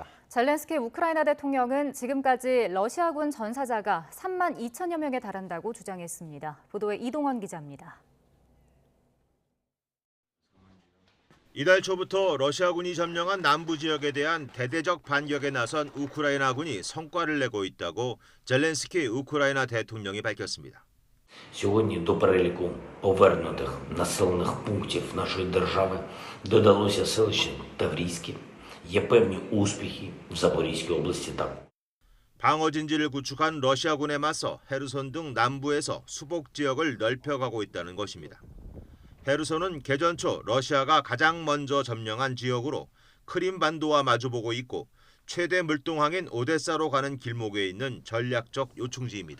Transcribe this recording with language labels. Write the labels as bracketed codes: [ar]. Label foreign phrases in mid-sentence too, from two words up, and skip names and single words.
[ko] 젤렌스키 우크라이나 대통령은 지금까지 러시아군 전사자가 3만 2천여 명에 달한다고 주장했습니다. 보도에 이동원 기자입니다. 이달 초부터 러시아군이 점령한 남부 지역에 대한 대대적 반격에 나선 우크라이나군이 성과를 내고 있다고 젤렌스키 우크라이나 대통령이 밝혔습니다. [uk] Сьогодні до переліку повернутих населених пунктів нашої держави додалося селище Таврійське. Є певні успіхи в Запорізькій області також. [ko] 방어진지를 구축한 러시아군에 맞서 헤르손 등 남부에서 수복 지역을 넓혀가고 있다는 것입니다. 헤르손은 개전 초 러시아가 가장 먼저 점령한 지역으로 크림반도와 마주보고 있고 최대 물동항인 오데사로 가는 길목에 있는 전략적 요충지입니다.